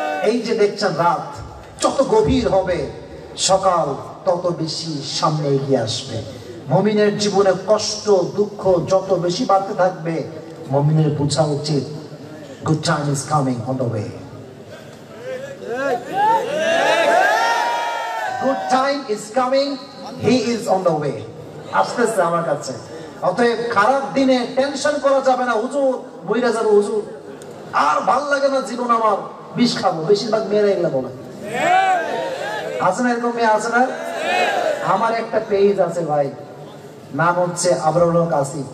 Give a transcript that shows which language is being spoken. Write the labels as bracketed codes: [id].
[bn] এই যে দেখছেন রাত যত গভীর হবে সকাল তত বেশি সামনে এগিয়ে আসবে। মুমিনের জীবনে কষ্ট দুঃখ যত বেশি বাড়তে থাকবে মুমিনের বোঝা উচিত [en] Good time is coming on the way. Good time is coming, he is on the way. [bn] আসতেছে আমার কাছে। অতএব খারাপ দিনে টেনশন করা যাবে না, হুজুর মইরা যাবো, হুজুর আর ভাল লাগে না জীবন আমার, বিষ খাবো। বেশিরভাগ মেয়েরা এগুলা বলে। আছে না এরকম মেয়ে? আছে না? আমার একটা পেজ আছে ভাই, নাম হচ্ছে আবরারুল হক আসিফ।